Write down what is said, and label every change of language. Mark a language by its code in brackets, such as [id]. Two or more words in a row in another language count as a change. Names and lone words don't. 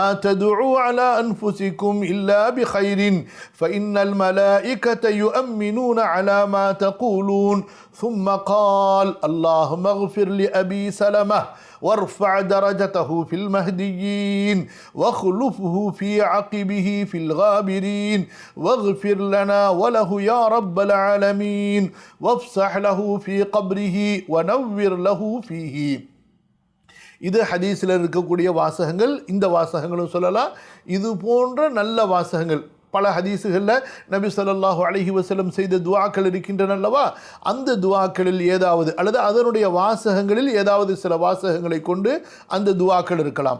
[ar] تدعوا على أنفسكم إلا بخير فإن الملائكة يؤمنون على ما تقولون ثم قال اللهم اغفر لأبي سلمة وارفع درجته في المهديين واخلفه في عقبه في الغابرين واغفر لنا وله يا رب العالمين وافسح له في قبره ونور له فيه. [ta] இது ஹதீஸில் இருக்கக்கூடிய வாசகங்கள். இந்த வாசகங்களும் சொல்லலாம். இது போன்ற நல்ல வாசகங்கள் பல ஹதீஸுகளில் நபி [ar] صلى الله عليه وسلم [ta] செய்த துஆக்கள் இருக்கின்றன அல்லவா, அந்த துஆக்களில் ஏதாவது அல்லது அதனுடைய வாசகங்களில் ஏதாவது சில வாசகங்களை கொண்டு அந்த துஆக்கள் இருக்கலாம்.